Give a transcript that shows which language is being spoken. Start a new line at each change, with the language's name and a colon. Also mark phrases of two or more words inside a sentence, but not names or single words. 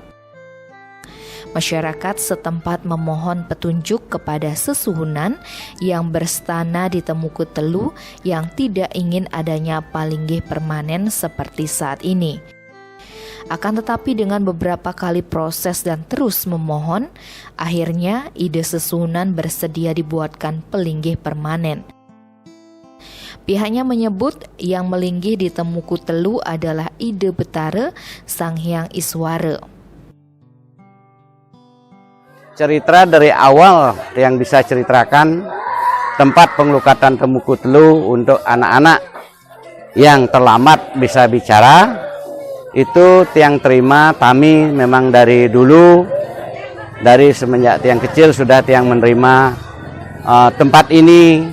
Indonesian: Masyarakat setempat memohon petunjuk kepada sesuhunan yang berstana di Temuku Telu yang tidak ingin adanya palinggih permanen seperti saat ini. Akan tetapi dengan beberapa kali proses dan terus memohon, akhirnya ide sesuhunan bersedia dibuatkan pelinggih permanen. Pihaknya menyebut yang melinggih di Temuku Telu adalah ide Betara Sang Hyang Iswara. Cerita dari awal yang bisa ceritakan tempat pengelukatan Temuku Telu untuk anak-anak yang terlambat bisa bicara, itu tiang terima kami memang dari dulu, dari semenjak tiang kecil sudah tiang menerima tempat ini.